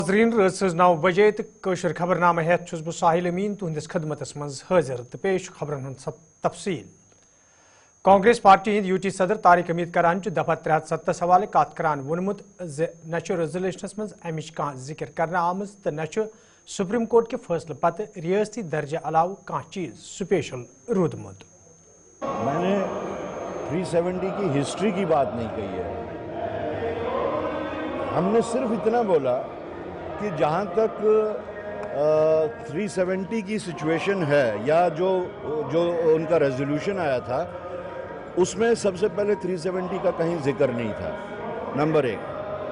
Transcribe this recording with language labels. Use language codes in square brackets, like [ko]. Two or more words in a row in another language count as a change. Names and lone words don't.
[ks] नाज़रीन रस 9 बजे तो कशर खबरनामा हेत छुस बह साहिल अमीन तुहंदिस खदमतस मज हाजिर तो पेश खबरन हंद तफसील। कांग्रेस पार्टी हिंद यूटी सदर तारिक हमीद करान दफा 370 हवाले कत करान वोनमुत न रेजोल्यूशनस मज अमिच कह जिक्र करना आमज तो न सुप्रीम कोर्ट के फैसले पत रियासती दर्जे अलाव कह चीज स्पेशल रूदमुत। [hi] मैंने 370 की हिस्ट्री की बात नहीं कही है। हमने सिर्फ इतना बोला कि जहाँ तक 370 की सिचुएशन है या जो उनका रेजोल्यूशन आया था उसमें सबसे पहले 370 का कहीं जिक्र नहीं था, नंबर 1।